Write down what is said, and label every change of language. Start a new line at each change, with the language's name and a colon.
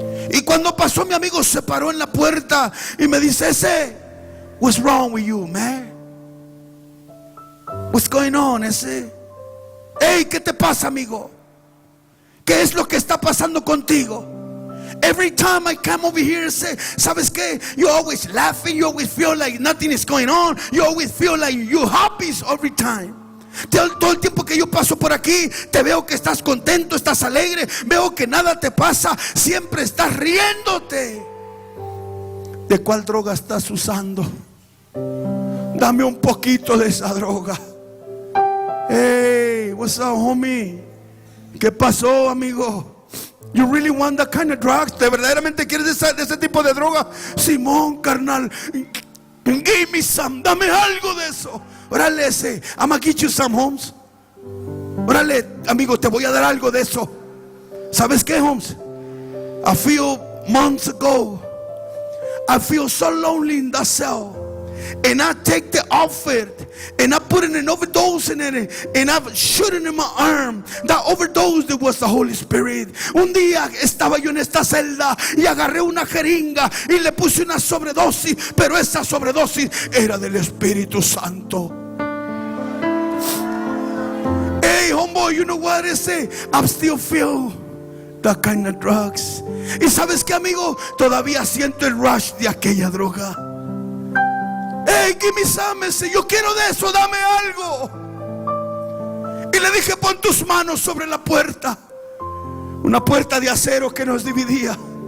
Spanish: Y cuando pasó, mi amigo se paró en la puerta y me dice: ese,
English: what's wrong with you, man? What's going on,
Spanish: ese? Hey, ¿qué te pasa, amigo? ¿Qué es lo que está pasando contigo?
English: Every time I come over here, say,
Spanish: ¿sabes qué?
English: You always laughing, you always feel like nothing is going on, you always feel like you're happy every time.
Spanish: Todo el tiempo que yo paso por aquí, te veo que estás contento, estás alegre, veo que nada te pasa, siempre estás riéndote. ¿De cuál droga estás usando? Dame un poquito de esa droga.
English: Hey, what's up, homie?
Spanish: ¿Qué pasó, amigo?
English: You really want that kind of drugs?
Spanish: ¿Te verdaderamente quieres de ese tipo de droga? Simón, carnal,
English: give me some,
Spanish: dame algo de eso. Órale, ese,
English: I'm gonna get you some,
Spanish: Holmes. Órale, amigo, te voy a dar algo de eso. ¿Sabes qué, Holmes?
English: A few months ago, I feel so lonely in that cell. and I take the outfit and I put an overdose in it and I shoot it in my arm. That overdose that was the Holy Spirit.
Spanish: Un día estaba yo en esta celda y agarré una jeringa y le puse una sobredosis, pero esa sobredosis era del Espíritu Santo.
English: Hey homeboy, you know what I say? I still feel that kind of drugs.
Spanish: Y sabes qué, amigo, todavía siento el rush de aquella droga.
English: Hey, give me some.
Spanish: Yo quiero de eso, dame algo. Y le dije, pon tus manos sobre la puerta. Una puerta de acero que nos dividía.